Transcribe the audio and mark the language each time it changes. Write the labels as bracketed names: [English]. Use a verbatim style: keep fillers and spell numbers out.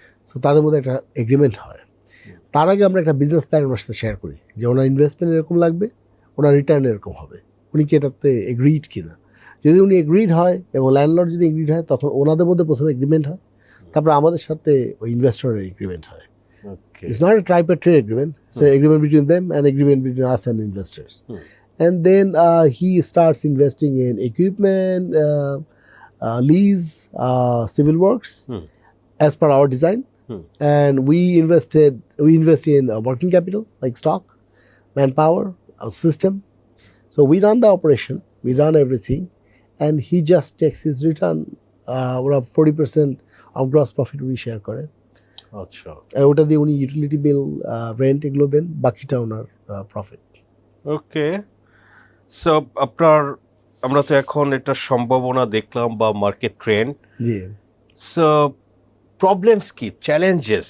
[Bangla] So তাদের মধ্যে একটা এগ্রিমেন্ট হয়। তার আগে আমরা একটা বিজনেস প্ল্যান ওনার সাথে শেয়ার করি যে ওনার ইনভেস্টমেন্ট এরকম লাগবে, ওনার রিটার্ন এরকম হবে, উনি কি এটাতে এগ্রিড কিনা। যদি উনি এগ্রিড হয় এবং ল্যান্ডলর্ড যদি এগ্রিড হয় তখন ওনাদের মধ্যে প্রথমে এগ্রিমেন্ট হয়, তারপরে আমাদের সাথে ওই ইনভেস্টরের এগ্রিমেন্ট হয়। [English] Okay. It's not a tribe per trade agreement. It's an agreement between them and agreement between us and investors. Hmm. And then uh, he starts investing in equipment, uh, uh, lease, uh, civil works Hmm. as per our design. Hmm. And we invested, we invest in uh, working capital like stock, manpower, our system. So we run the operation, we run everything, and he just takes his return. Uh, around forty percent of gross profit we share করে। [Bangla] আচ্ছা, আর ওটা দিয়ে উনি utility bill, rent এগুলো দেন, বাকিটা ওনার profit. ওকে। So আপনার আমরা তো এখন এটা সম্ভাবনা দেখলাম বা মার্কেট ট্রেন্ড। জি, সো প্রবলেমস কি, চ্যালেঞ্জেস?